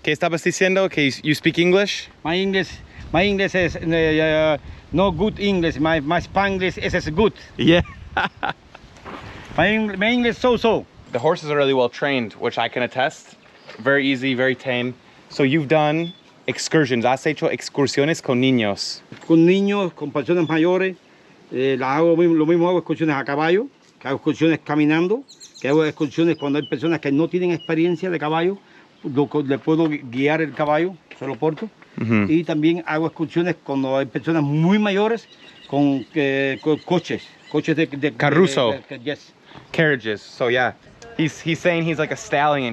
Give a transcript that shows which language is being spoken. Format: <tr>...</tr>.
<es>¿Qué estabas diciendo? Que</es> <en>you speak English? My English is no good English. My Spanglish is good. Yeah. My English so. The horses are really well trained, which I can attest. Very easy, very tame. So you've done excursions.</en> <es>Has hecho excursiones con niños. Con niños, con personas mayores. Lo mismo hago excursiones a caballo, que hago excursiones caminando, que hago excursiones cuando hay personas que no tienen experiencia de caballo, le puedo guiar el caballo, se lo porto. Y también hago excursiones cuando hay personas muy mayores con coches de Carruzo.</es> <en>Yes. Carriages. So yeah, he's saying he's like a stallion.</en>